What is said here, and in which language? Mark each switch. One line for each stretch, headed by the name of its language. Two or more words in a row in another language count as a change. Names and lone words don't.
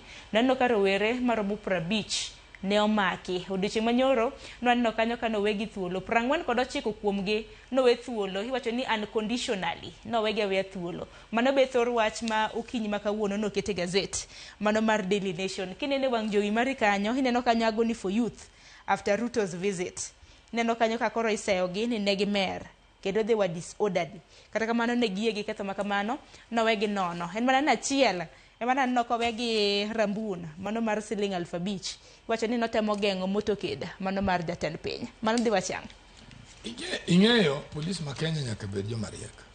Luo (Kenya and Tanzania): Naneno ka rowere maromo 50 ne omaki odiochieng' manyoro naneno kanyo ka nowegi thuolo 49 kuomgi nowe thuolo iwacho ni unconditionally nowegi aweya thuolo. Mano be thor wach ma okinyi ma kawuono nokete gazet mano mar Daily Nation. Kinene wang' jowi mari kanyo ineno kanyo
English: agony for youth after Ruto's visit.
Luo (Kenya and Tanzania): Ineno kanyo ka koro iseyogi ni negi mer kendo
English: they were disorderly.
Luo (Kenya and Tanzania): Kata kamano ne giye gi ketho makamano nowegi nono. En mana achiel emana no kowegi rambun mano mar siling 5,000 iwacho ni notemo geng'o motokeda mano mar jatend piny. Mano dhi wachang. Ing'eyo polis ma Kenya nyaka bed jomariek.